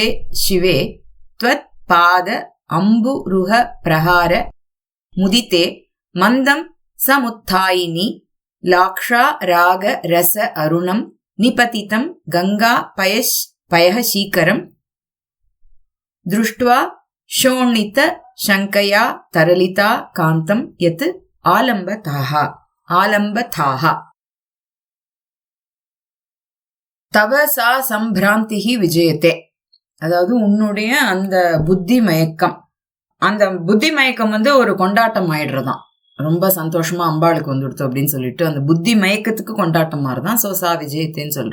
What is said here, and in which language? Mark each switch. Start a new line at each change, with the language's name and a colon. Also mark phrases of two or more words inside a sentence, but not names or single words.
Sanskrit: शिवे त्वत् पाद अम्बुरुह प्रहार मुदिते मन्दं समुत्थायिनि लाक्षा राग रस अरुणं निपतितं गंगा पयःशीकरं दृष्ट्वा शोणित शङ्कया तरलिता कान्तं यत् आलम्बथाः. तवसा सम्भ्रान्तिहि विजयते,
Tamil: அதாவது உன்னுடைய அந்த புத்தி மயக்கம், அந்த புத்தி மயக்கம் ஒரு கொண்டாட்டம் ஆயிடுறதான். ரொம்ப சந்தோஷமா அம்பாளுக்கு வந்துடுத்து அப்படின்னு சொல்லிட்டு அந்த புத்தி மயக்கத்துக்கு கொண்டாட்டம் மாதிரிதான் சோசா விஜயத்தேன்னு சொல்ற.